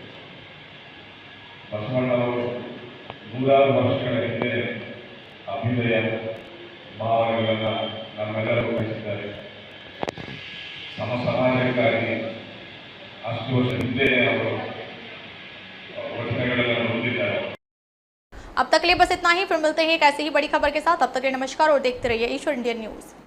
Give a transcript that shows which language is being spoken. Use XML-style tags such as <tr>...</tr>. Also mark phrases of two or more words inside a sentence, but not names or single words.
<kn>ಬಸವಣ್ಣವರು 100 ವರ್ಷಗಳ ಹಿಂದೆ ಅಭ್ಯುದಯ ಭಾವನೆಗಳನ್ನು ನಮ್ಮೆಲ್ಲರೂ ಕಲಿಸಿದ್ದಾರೆ. ಸಮಾಜಕ್ಕಾಗಿ ಅಷ್ಟು ವರ್ಷ ಹಿಂದೆ ಅವರು ವಚನಗಳನ್ನು</kn> <hi>अब तक के लिए बस इतना ही, फिर मिलते हैं एक ऐसी ही बड़ी खबर के साथ। अब तक के लिए नमस्कार और देखते रहिए ईश्वर इंडियन न्यूज।</hi>